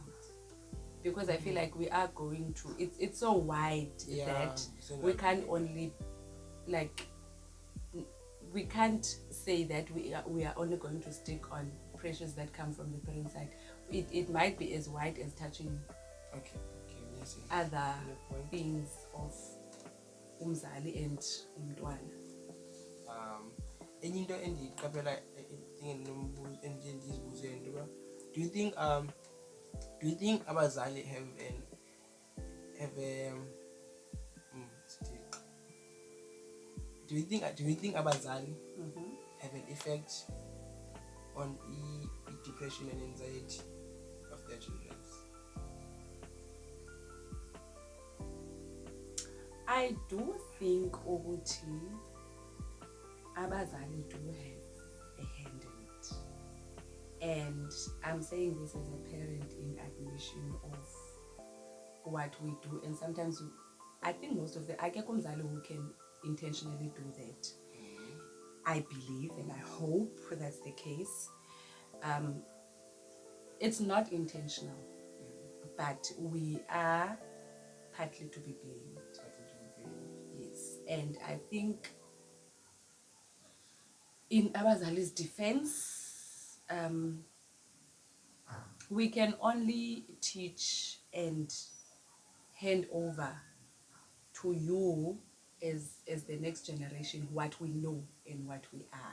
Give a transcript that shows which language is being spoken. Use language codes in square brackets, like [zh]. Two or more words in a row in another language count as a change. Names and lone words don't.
[en] Because I feel like we are going to, it's so wide that we can't only like we can't say that we are only going to stick on pressures that come from the parent side. It might be as wide as touching Okay, yes. other Your point. beings of umzali and umntwana. [xh] Enye into endiyiqaphela endizibuze into uba, [en] do you think abazali have do you think abazali have an effect on depression and anxiety of their children? I do think [xh] ukuthi abazali [en] do have a hand in it, and I'm saying this as a parent in admission of what we do. And sometimes I think most of the [xh] akekho umzali [en] who can intentionally do that. I believe and I hope that's the case. It's not intentional, but we are partly to be blamed. Yes, and I think in abazali's defense, we can only teach and hand over to you as the next generation what we know and what we are.